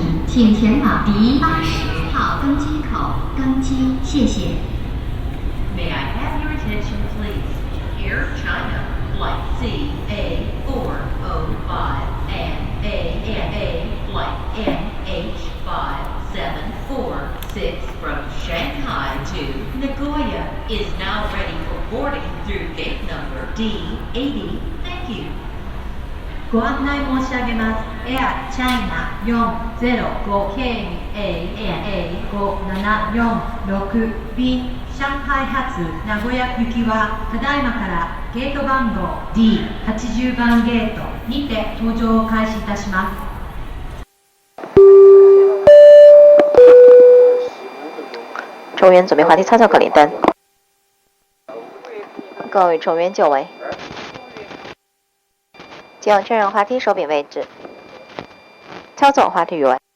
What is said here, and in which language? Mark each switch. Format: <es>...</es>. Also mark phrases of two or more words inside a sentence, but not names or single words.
<zh>请前往第80号登机口登机，谢谢。</zh> <en>May I have your attention, please? Air China Flight CA405 and ANA Flight MH5746 from Shanghai to Nagoya is now ready for boarding through gate number D80. Thank you.</en> <ja>ご案内申し上げます。エアチャイナ405経由 ANA5746 便上海発名古屋行きはただいまからゲート番号 D80 番ゲートにて搭乗を開始いたします。</ja> <zh>乘员准备滑梯操作口令灯，各位乘员就位。请确认滑梯手柄位置，操作滑梯员。</zh>